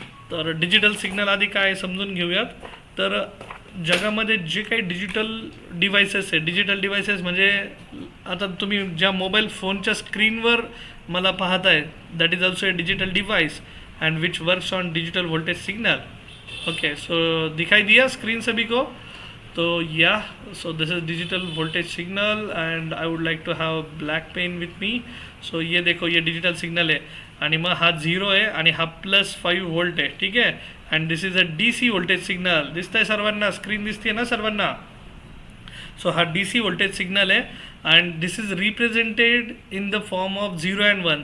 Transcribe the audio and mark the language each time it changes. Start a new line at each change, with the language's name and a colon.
Marathi: तर digital signal आधी काय समजून घेऊयात. तर जगामध्ये जे काही डिजिटल डिव्हायसेस आहे, डिजिटल डिव्हायसेस म्हणजे आता तुम्ही ज्या मोबाईल फोनच्या स्क्रीनवर मला पाहताय,
English: That is also a digital device and which works on digital voltage signal. Okay, so
Hindi: दिखाई दिया स्क्रीन सभी को.
English: तो या, so this is digital voltage signal and I would like to have black pen with me.
Hindi: सो ये देखो, ये digital signal है
Marathi: आणि मग हा 0 आहे आणि हा +5 व्होल्ट आहे. ठीक आहे.
English: And this is a DC voltage signal.
Marathi: दिसतंय सर्वांना, स्क्रीन दिसते ना सर्वांना. सो हा DC व्होल्टेज सिग्नल आहे
English: And this is represented in the form of 0 and 1.